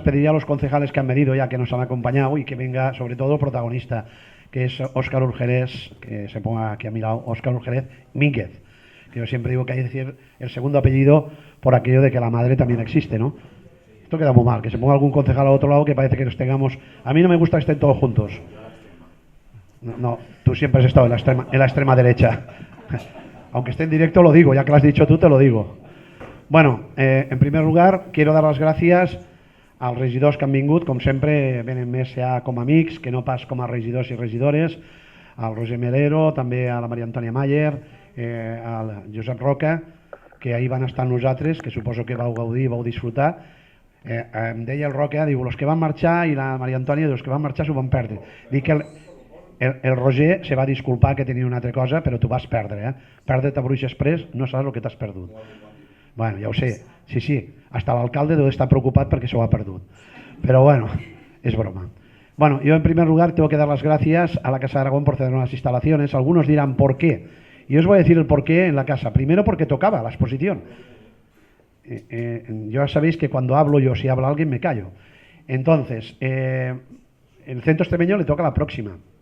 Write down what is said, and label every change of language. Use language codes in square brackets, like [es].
[es] Pediría a los concejales que han venido ya, que nos han acompañado, y que venga sobre todo el protagonista, que es Óscar Urgerés, que se ponga aquí a mi lado, Óscar Urgerés Mínguez, que yo siempre digo que hay que decir el segundo apellido por aquello de que la madre también existe, ¿no? Esto queda muy mal, que se ponga algún concejal al otro lado que parece que nos tengamos... A mí no me gusta que estén todos juntos. No, tú siempre has estado en la extrema derecha. Aunque esté en directo lo digo, ya que lo has dicho tú te lo digo. [ca] Bueno, [es] en primer lugar quiero dar [ca] les gràcies als regidors que han vingut, com sempre venen més ja com a amics que no pas com a regidors i regidores, al Roger Melero, també a la Maria Antònia Mayer, al Josep Roca, que ahir van estar amb nosaltres, que suposo que vau gaudir i vau disfrutar. Em deia el Roca, diu, els que van marxar, i la Maria Antònia diu, els que van marxar s'ho van perdre. Dic que el Roger se va disculpar que tenia una altra cosa, però tu vas perdre, perdre't a Bruix Express, no saps el que t'has perdut. Bueno, ja ho sé, sí, hasta l'alcalde deu estar preocupat perquè s'ho ha perdut. [es] Pero bueno, es broma. Bueno, yo en primer lugar tengo que dar las gracias a la Casa de Aragón por ceder unas instalaciones. Algunos dirán ¿por qué? Y os voy a decir el por qué en la casa. Primero porque tocaba la exposición. Ya sabéis que cuando hablo yo, si habla alguien me callo. Entonces, el Centro Extremeño le toca la próxima.